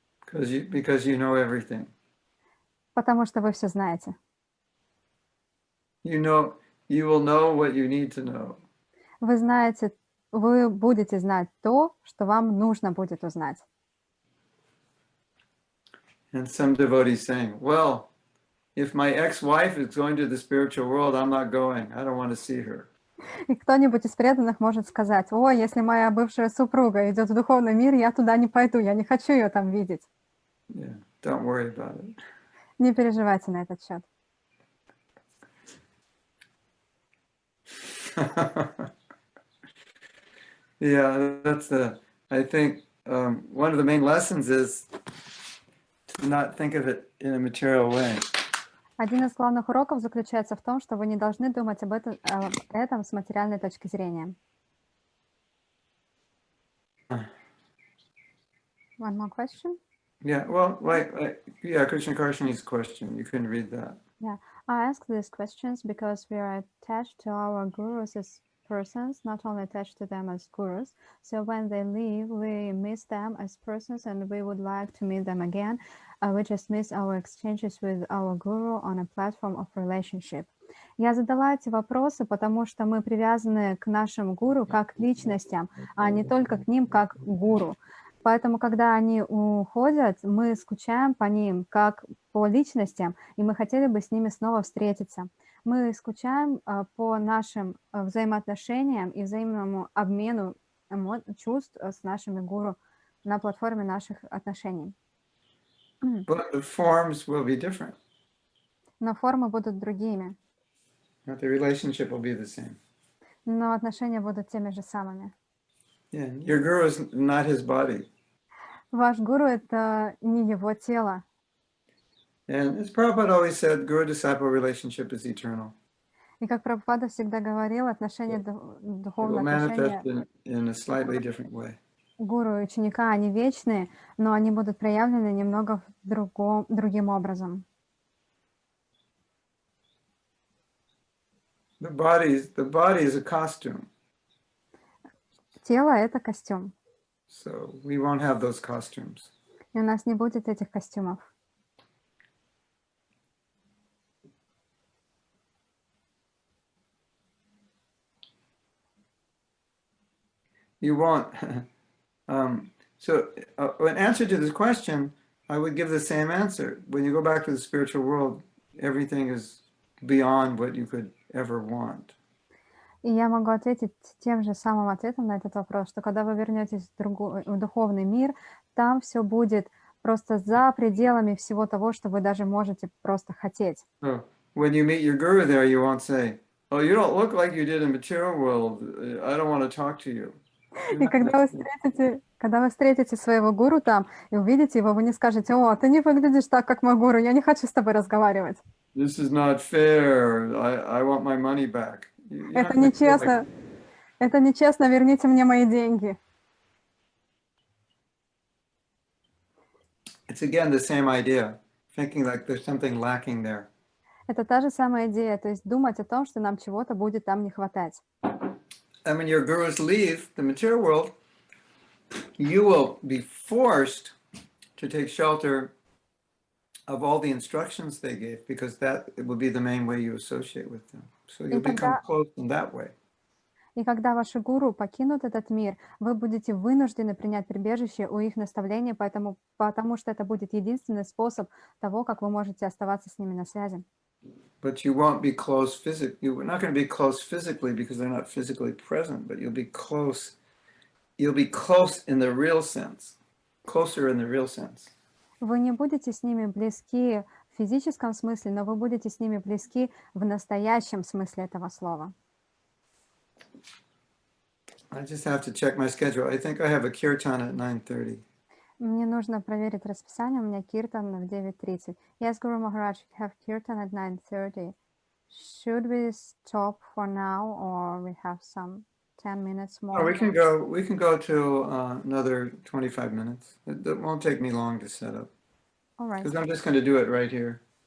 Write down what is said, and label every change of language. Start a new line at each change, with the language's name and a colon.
English: Because you know everything.
Russian: Потому что вы все знаете.
English: You will know what you need to know.
Russian: Вы знаете, вы будете знать то, что вам нужно будет узнать.
English: And some devotees saying, well, if my ex-wife is going to the spiritual world, I'm not going. I don't want to see her.
Russian: И кто-нибудь из преданных может сказать: ой, если моя бывшая супруга идет в духовный мир, я туда не пойду, я не хочу ее там видеть.
English: Yeah, don't worry about it.
Russian: Не переживайте на этот счет.
English: Yeah, I think one of the main lessons is to not think of it in a material way.
Russian: Один из главных уроков заключается в том, что вы не должны думать об этом с материальной точки зрения.
English: One more question? Yeah, well, Krishna Karshani's question. You can read that. Yeah, I ask these questions because we are attached to our gurus as persons, not only attached to them as gurus. So when they leave, we miss them as persons and we would like to meet them again. We just miss our exchanges with our guru on a platform of relationship.
Russian: Я задала эти вопросы, потому что мы привязаны к нашим гуру как к личностям, а не только к ним как к гуру. Поэтому, когда они уходят, мы скучаем по ним как по личностям, и мы хотели бы с ними снова встретиться. Мы скучаем по нашим взаимоотношениям и взаимному обмену чувств с нашими гуру на платформе наших отношений.
English: But the forms will be different.
Russian: Но формы будут другими,
English: But the relationship will be the same.
Russian: но отношения будут теми же самыми.
English: Yeah, your guru is not his body.
Russian: Ваш гуру — это не его тело.
English: And as Prabhupada always said, guru-disciple relationship is eternal.
Russian: И как Прабхупада всегда говорил, отношения,
English: It will
Russian: духовные
English: manifest
Russian: отношения
English: in a slightly different way.
Russian: гуру и ученика, они вечные, но они будут проявлены немного другим образом.
English: The body is a costume.
Russian: Тело — это костюм,
English: So we won't have those costumes.
Russian: и у нас не будет этих костюмов.
English: You won't. So in answer to this question, I would give the same answer. When you go back to the spiritual world, everything is beyond what you could ever want.
Russian: И я могу ответить тем же самым ответом на этот вопрос, что когда вы вернетесь в духовный мир, там все будет просто за пределами всего того, что вы даже можете просто хотеть.
English: So when you meet your guru there, you won't say, "Oh, you don't look like you did in material world. I don't want to talk to you."
Russian: И когда вы встретите своего гуру там и увидите его, вы не скажете: «О, ты не выглядишь так, как мой гуру, я не хочу с тобой разговаривать».
English: This is not fair. I want my money back.
Russian: Это нечестно. Это нечестно, верните мне мои деньги.
English: It's again the same idea, thinking like there's something lacking there.
Russian: Это та же самая идея, то есть думать о том, что нам чего-то будет там не хватать.
English: And when your gurus leave the material world, you will be forced to take shelter of all the instructions they gave, because that will be the main way you associate with them. So you'll become close in that way.
Russian: И когда ваши гуру покинут этот мир, вы будете вынуждены принять прибежище у их наставлений, потому что это будет единственный способ того, как вы можете оставаться с ними на связи.
English: But you won't be close physically. You're not going to be close physically because they're not physically present, but you'll be close. You'll be close in the real sense, closer in the real sense.
Russian: Вы не будете с ними близки в физическом смысле, но вы будете с ними близки в настоящем смысле этого слова.
English: I just have to check my schedule. I think I have a kirtan at 9:30.
Russian: Мне нужно проверить расписание, у меня киртан в 9:30.
English: Yes, Guru Maharaj, we have kirtan at 9:30. Should we stop for now, or we have some 10 minutes more? Oh, we can go to another 25 minutes. It won't take me long to set up. All right. Because I'm just going to do it right here.